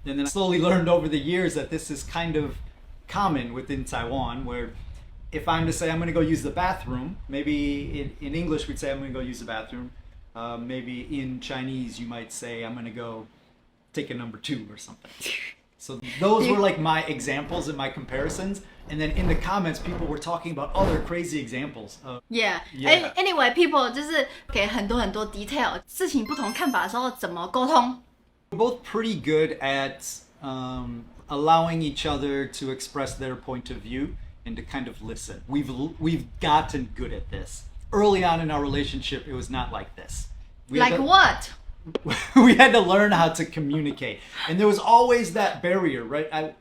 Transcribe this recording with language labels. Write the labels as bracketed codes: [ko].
[en] And then I slowly learned over the years that this is kind of common within Taiwan, where if I'm to say I'm going to go use the bathroom, maybe in English we'd say I'm going to go use the bathroom. Maybe in Chinese you might say I'm going to go take a number 2 or something. So those were like my examples and my comparisons. And then in the comments, people were talking about other crazy examples. Yeah. Anyway, people [zh] 就是给很多很多 detail， 事情不同看法的时候怎么沟通。 [en] We're both pretty good at allowing each other to express their point of view and to kind of listen. We've gotten good at this. Early on in our relationship, it was not like this. What? We had to learn how to communicate. And there was always that barrier, right?